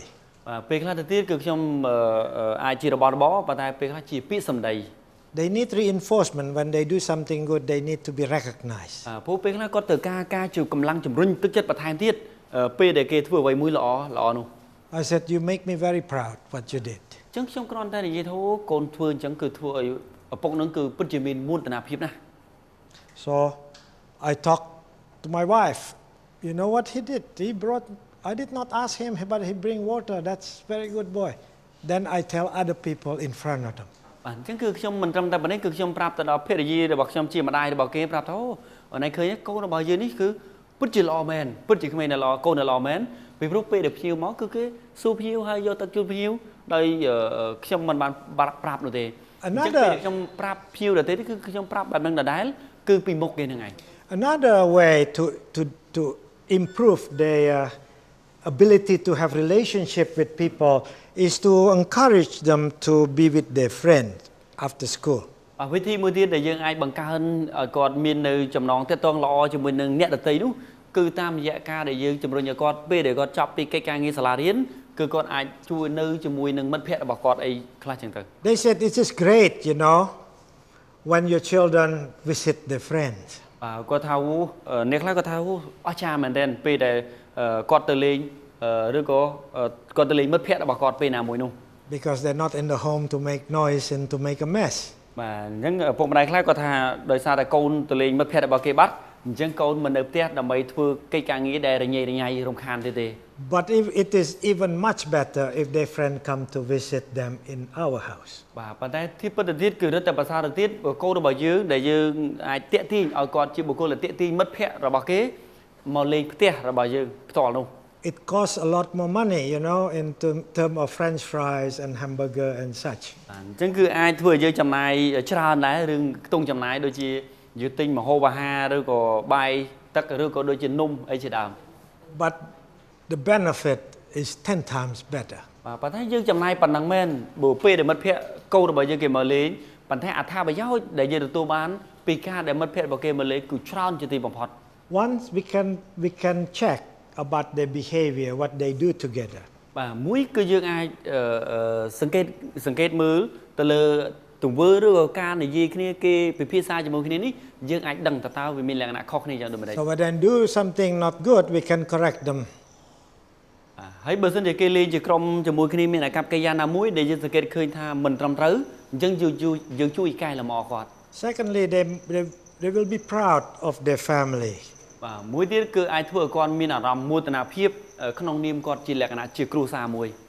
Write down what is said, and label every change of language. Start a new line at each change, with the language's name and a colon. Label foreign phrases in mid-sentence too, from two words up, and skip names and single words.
Khmer: ពេលខ្លះទៅទៀតគឺខ្ញុំអាចជារបស់របរប៉ុន្តែពេលខ្លះជាពាក្យសម្ដី
English: They need reinforcement when they do something good. They need to be recognized.
Khmer: ព្រោះពេលខ្លះគាត់ត្រូវការជាកម្លាំងជំរុញទឹកចិត្តបន្ថែមទៀតពេលដែលគេធ្វើអ្វីមួយល្អនោះ
English: I said, you make me very proud what you did.
Khmer: អញ្ចឹងខ្ញុំគ្រាន់តែនិយាយថាកូនធ្វើអញ្ចឹងគឺធ្វើឲ្យឪពុកនឹងគឺពិតជាមានមោទនភាពណាស់
English: So I talked to my wife. You know what he did? I did not ask him, but he bring water. That's very good boy. Then I tell other people in front of them.
Khmer: បាទអញ្ចឹងគឺខ្ញុំមិនត្រឹមតែប៉ុណ្ណេះគឺខ្ញុំប្រាប់ទៅដល់ភរិយារបស់ខ្ញុំជាម្ដាយរបស់គេប្រាប់ថាអូនឯងឃើញកូនរបស់យើងនេះគឺពិតជាល្អមែនពិតជាក្មេងដែលល្អកូនដែលល្អមែនពីព្រោះពេលដែលភ្ញៀវមកគឺគេសួរភ្ញៀវហើយយកទឹកជូនភ្ញៀវដោយខ្ញុំមិនបានប្រាប់នោះទេអញ្ចឹងពេលខ្ញុំប្រាប់ភ្ញៀវទៅទេគឺខ្ញុំប្រាប់បែបហ្នឹងដដែលគឺពីមុខគេហ្នឹងឯង
English: Another way to improve their ability to have relationship with people is to encourage them to be with their friends after school.
Khmer: វិធីមួយទៀតដែលយើងអាចបង្កើនឲ្យគាត់មាននៅចំណងទាក់ទងល្អជាមួយនឹងអ្នកដទៃនោះគឺតាមរយៈការដែលយើងជំរុញឲ្យគាត់ពេលដែលគាត់ចប់ពីកិច្ចការងារសាលារៀនគឺគាត់អាចជួយនៅជាមួយនឹងមិត្តភ័ក្តិរបស់គាត់អីខ្លះចឹងទៅ
English: They said it is great, when your children visit their friends.
Khmer: គាត់ថាអ្នកខ្លះគាត់ថាអស្ចារ្យមែនទែនពេលដែលគាត់ទៅលេងឬក៏គាត់ទៅលេងមិត្តភ័ក្តិរបស់គាត់ពេលណាមួយនោះ
English: Because they're not in the home to make noise and to make a mess.
Khmer: បាទអញ្ចឹងពុកម្ដាយខ្លះគាត់ថាដោយសារតែកូនទៅលេងមិត្តភ័ក្តិរបស់គេបាត់អញ្ចឹងកូនមិននៅផ្ទះដើម្បីធ្វើកិច្ចការងារដែលរញ៉េរញ៉ៃរំខានទេ
English: But if it is even much better if their friend come to visit them in our house.
Khmer: បាទប៉ុន្តែទីពិតទៅទៀតគឺរឹតតែប្រសើរទៅទៀតកូនរបស់យើងដែលយើងអាចតាក់ទាញឲ្យគាត់ជាបុគ្គលដែលតាក់ទាញមិត្តភ័ក្តិរបស់គេមកលេងផ្ទះរបស់យើងផ្ទាល់នោះ
English: It costs a lot more money, you know, in terms of French fries and hamburger and such.
Khmer: អញ្ចឹងគឺអាចធ្វើឲ្យយើងចំណាយច្រើនដែររឿងខ្ទង់ចំណាយដូចជាយើងទិញម្ហូបអាហារឬក៏បាយទឹកឬក៏ដូចជានំអីជាដើម
English: But the benefit is 10 times better.
Khmer: បាទប៉ុន្តែយើងចំណាយប៉ុណ្ណឹងមែនបើពេលដែលមិត្តភ័ក្តិកូនរបស់យើងគេមកលេងប៉ុន្តែអត្ថប្រយោជន៍ដែលយើងទទួលបានពីការដែលមិត្តភ័ក្តិរបស់គេមកលេងគឺច្រើនជាទីបំផុត
English: Once we can check about their behavior, what they do together.
Khmer: បាទមួយគឺយើងអាចសង្កេតមើលទៅលើទង្វើឬក៏ការនិយាយគ្នាគេពិភាក្សាជាមួយគ្នានេះយើងអាចដឹងតើវាមានលក្ខណៈខុសគ្នាយ៉ាងដូចម្តេច
English: So when they do something not good, we can correct them.
Khmer: ហើយបើសិនជាគេលេងជាក្រុមជាមួយគ្នាមានអាកប្បកិរិយាណាមួយដែលយើងសង្កេតឃើញថាមិនត្រឹមត្រូវអញ្ចឹងយើងជួយកែលម្អគាត់
English: Secondly, they will be proud of their family.
Khmer: បាទមួយទៀតគឺអាចធ្វើឲ្យគាត់មានអារម្មណ៍មោទនភាពក្នុងនាមគាត់ជាលក្ខណៈជាគ្រួសារមួយ